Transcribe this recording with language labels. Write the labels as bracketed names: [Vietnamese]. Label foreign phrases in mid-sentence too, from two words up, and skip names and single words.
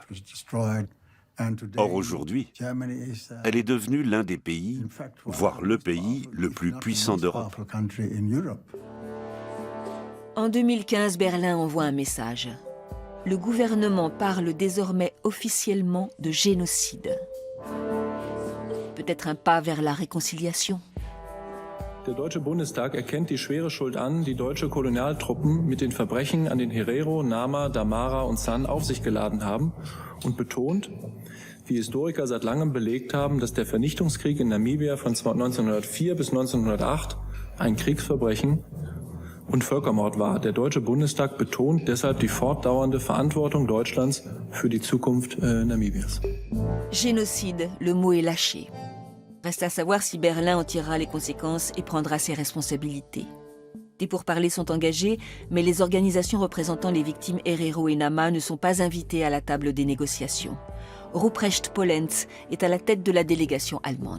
[French] Or aujourd'hui, elle est devenue l'un des pays, voire le pays le plus puissant d'Europe. En 2015, Berlin envoie un message. Le gouvernement parle désormais officiellement de génocide. Peut-être un pas vers la réconciliation. [German] Der Deutsche Bundestag erkennt die schwere Schuld an, die deutsche Kolonialtruppen mit den Verbrechen an den Herero, Nama, Damara und San auf sich geladen haben und betont, wie Historiker seit langem belegt haben, dass der Vernichtungskrieg in Namibia von 1904 bis 1908 ein Kriegsverbrechen und Völkermord war. Der Deutsche Bundestag betont deshalb die fortdauernde Verantwortung Deutschlands für die Zukunft Namibias. [French] Génocide, le mot est lâché. Reste à savoir si Berlin en tirera les conséquences et prendra ses responsabilités. Des pourparlers sont engagés, mais les organisations représentant les victimes Herero et Nama ne sont pas invitées à la table des négociations. Ruprecht Polenz est à la tête de la délégation allemande.